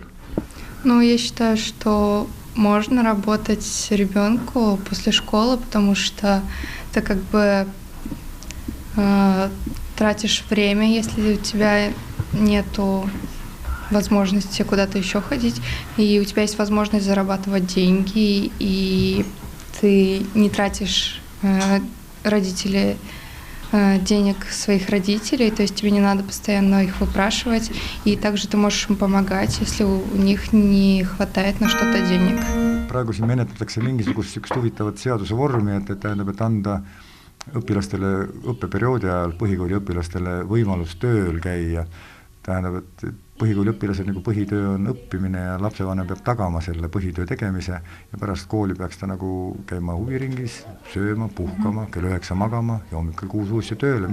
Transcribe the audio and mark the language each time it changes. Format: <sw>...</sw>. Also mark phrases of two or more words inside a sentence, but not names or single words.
<ru>Ну, я считаю, что можно работать ребенку после школы, потому что ты как бы тратишь время, если у тебя нету возможности куда-то еще ходить, и у тебя есть возможность зарабатывать деньги, и ты не тратишь денег своих родителей, то есть тебе не надо постоянно их выпрашивать, и также ты можешь им помогать, если у них не хватает на что-то денег.</ru> <et>Praegu siin menetletakse mingisugust sükst huvitavat seaduse vormi, et tähendab, et anda õpilastele õppeperioodi ajal, põhikooli õpilastele võimalus tööl käia. Tähendab, et põhikooli õpilasel nagu põhitöö on õppimine ja lapsevanem peab tagama selle põhitöö tegemise ja pärast kooli peaks ta nagu käima huviringis, sööma, puhkama, kell 9 magama ja hommikul 6 uuesti tööle.</et>